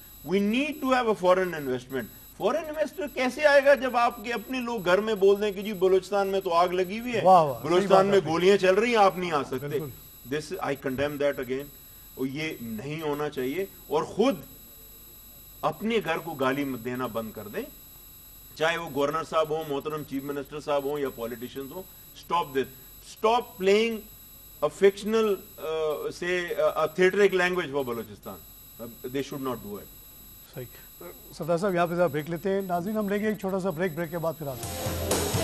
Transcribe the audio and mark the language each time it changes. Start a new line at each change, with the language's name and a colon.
English: We need to have a foreign investment.
Urdu: Foreign investor کیسے آئے گا جب آپ کے اپنے لوگ گھر میں بول دیں کہ جی بلوچستان میں تو آگ لگی ہوئی ہے, بلوچستان میں گولیاں چل رہی ہیں, آپ نہیں آ سکتے.
English: This I condemn that again.
Urdu: اور یہ نہیں ہونا چاہیے, اور خود اپنے گھر کو گالی دینا بند کر دیں, چاہے وہ گورنر صاحب ہوں, محترم چیف منسٹر صاحب ہوں یا پولیٹیشنز ہوں.
English: Stop this, stop playing a fictional say a theatric language for Balochistan. They should not do it.
Urdu: صحیح. سردار صاحب یہاں پہ ذرا بریک لیتے ہیں. ناظرین ہم لیں گے ایک چھوٹا سا بریک کے بعد پھر آتے ہیں.